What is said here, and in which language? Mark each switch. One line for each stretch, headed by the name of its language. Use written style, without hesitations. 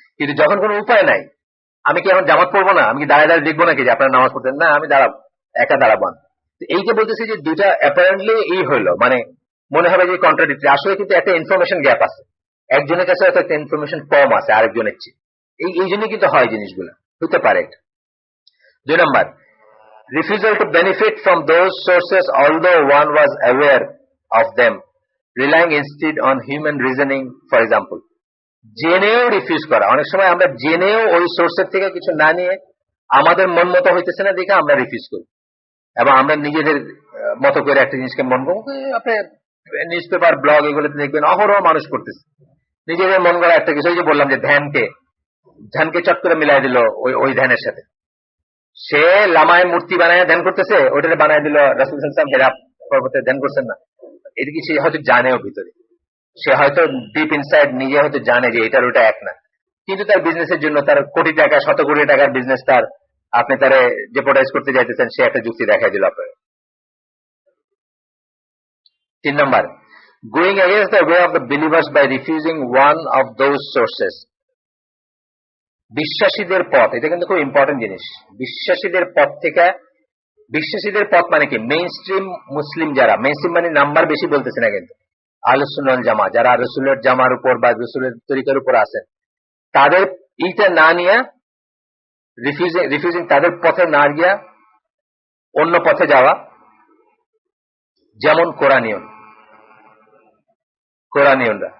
Bangla: কিন্তু যখন কোনো উপায় নাই, আমি কি এখন জামাত পড়বো না, আমি কি দাঁড়িয়ে দাঁড়িয়ে দেখবো নাকি যে আপনারা নামাজ পড়তেন, না আমি দাঁড়াবো, একা দাঁড়াবো। এই যে বলতেছি যে দুইটা অ্যাপারেন্টলি এই হইলো, মানে মনে হবে যে কন্ট্রাডিক্টরি, আসলে কিন্তু একটা ইনফরমেশন গ্যাপ আছে, একজনের কাছে হয়তো একটা ইনফরমেশন কম আছে আরেকজনের চেয়ে, এই জন্য কিন্তু হয় জিনিসগুলো, হতে পারে।
English: 2 number, refusal to benefit from those sources although one was aware of them, relying instead on human reasoning, for example.
Bangla: জেনেও রিফিউজ করা, অনেক সময় আমরা জেনেও ওই সোর্সের থেকে কিছু না নিয়ে আমাদের মন মতো হইতেছে না দেখে আমরা রিফিউজ করি, এবং আমরা নিজেদের মতো করে একটা জিনিসকে মন করবো। আপনি নিউজ পেপার, ব্লগ এগুলোতে দেখবেন অহরহ মানুষ করতেছে নিজেদের মন করা একটা কিছু। ওই যে বললাম যে ধ্যানকে চট করে মিলাই দিল ওই ধ্যানের সাথে, সে লামায় মূর্তি বানায় ধ্যান করতেছে, ওইটা বানায় দিল রাসূল সাল্লাল্লাহু আলাইহি ওয়াসাল্লাম হেরা পর্বতে ধ্যান করছেন না, এটা কি সে হয়তো জানেও ভিতরে, সে হয়তো ডিপ ইনসাইড নিজে হয়তো জানে যে এটার ওটা এক না, কিন্তু তার বিজনেসের জন্য, তার কোটি টাকা শত কোটি টাকার বিজনেস, তার আপনি তারে জেপোটাইজ করতে যাইতেছেন, সে একটা যুক্তি দেখাই দিল আপনার।
English: 3 number, going against the way of the believers by refusing one of those sources.
Bangla: বিশ্বাসীদের পথ, এটা কিন্তু খুব ইম্পর্টেন্ট জিনিস। বিশ্বাসীদের পথ থেকে, বিশ্বাসীদের পথ মানে কি, মেইন স্ট্রিম মুসলিম যারা, মেইন স্ট্রিম মানে নাম্বার বেশি বলতেছে না, কিন্তু আহলুস সুন্নাহ ওয়াল জামাত যারা রাসূলের জামার উপর বা রাসূলের তরিকার উপর আছেন, তাদের এইটা না নিয়ে রিফিউজিং, তাদের পথে না গিয়া অন্য পথে যাওয়া, যেমন কোরআনিয়নরা।